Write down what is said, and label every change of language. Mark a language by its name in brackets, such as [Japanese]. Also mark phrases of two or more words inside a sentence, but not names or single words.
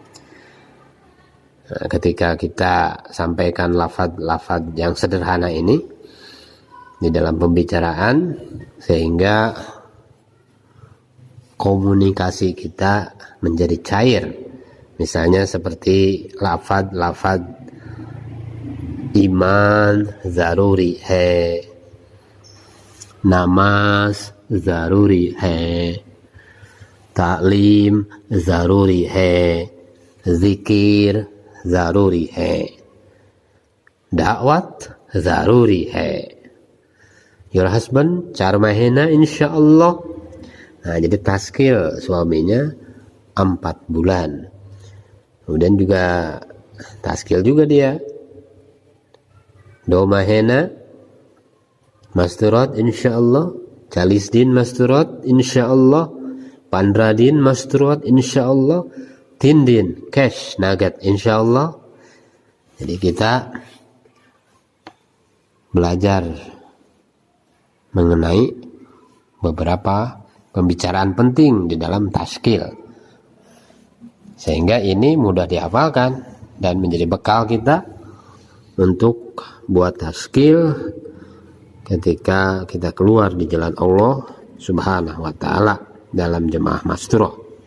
[Indonesian] Nah, ketika kita sampaikan lafaz yang sederhana ini di dalam pembicaraan, sehingga komunikasi kita menjadi cair. Misalnya seperti lafaz [Urdu] ایمان ضروری ہے، نماز ضروری ہے، تعلیم ضروری ہے، ذکر ضروری ہے، دعوت ضروری ہے, [English] your husband [Urdu] چار مہینہ insyaallah. [Indonesian] Nah, jadi tashkil suaminya 4 bulan. Kemudian juga tashkil juga dia [Urdu] 2 مہینہ مستورات ان شاء اللہ، 40 دن مستورات ان شاء اللہ، 15 دن مستورات ان شاء اللہ، 3 دن کیش نقد ان شاء اللہ. [Indonesian] Jadi kita belajar mengenai beberapa pembicaraan penting di dalam tashkil, sehingga ini mudah dihafalkan dan menjadi bekal kita untuk buat tashkil ketika kita keluar di jalan Allah [Arabic] سبحانه وتعالى [Indonesian] dalam jemaah masturoh.